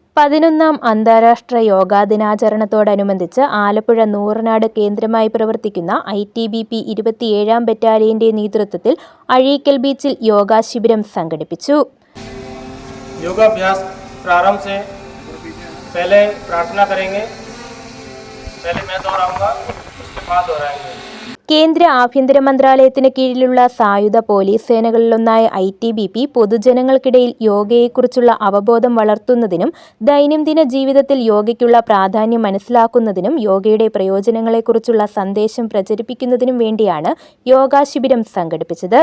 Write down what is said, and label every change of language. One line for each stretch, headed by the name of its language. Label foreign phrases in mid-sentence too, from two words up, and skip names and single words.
Malayalam: 11ാം അന്താരാഷ്ട്ര യോഗാ ദിനാചരണത്തോടനുബന്ധിച്ച് ആലപ്പുഴ നൂറനാട് കേന്ദ്രമായി പ്രവർത്തിക്കുന്ന ITBP 27ാം ബറ്റാലിയന്റെ നേതൃത്വത്തിൽ അഴീക്കൽ ബീച്ചിൽ യോഗാ ശിബിരം സംഘടിപ്പിച്ചു.
Hindi: योगाभ्यास प्रारंभ से पहले प्रार्थना करेंगे. पहले मैं दोहराऊंगा, उसके बाद दोहराएंगे.
Malayalam: കേന്ദ്ര ആഭ്യന്തര മന്ത്രാലയത്തിന് കീഴിലുള്ള സായുധ പോലീസ് സേനകളിലൊന്നായ ITBP പൊതുജനങ്ങൾക്കിടയിൽ യോഗയെക്കുറിച്ചുള്ള അവബോധം വളർത്തുന്നതിനും ദൈനംദിന ജീവിതത്തിൽ യോഗയ്ക്കുള്ള പ്രാധാന്യം മനസ്സിലാക്കുന്നതിനും യോഗയുടെ പ്രയോജനങ്ങളെക്കുറിച്ചുള്ള സന്ദേശം പ്രചരിപ്പിക്കുന്നതിനും വേണ്ടിയാണ് യോഗാ ശിബിരം സംഘടിപ്പിച്ചത്.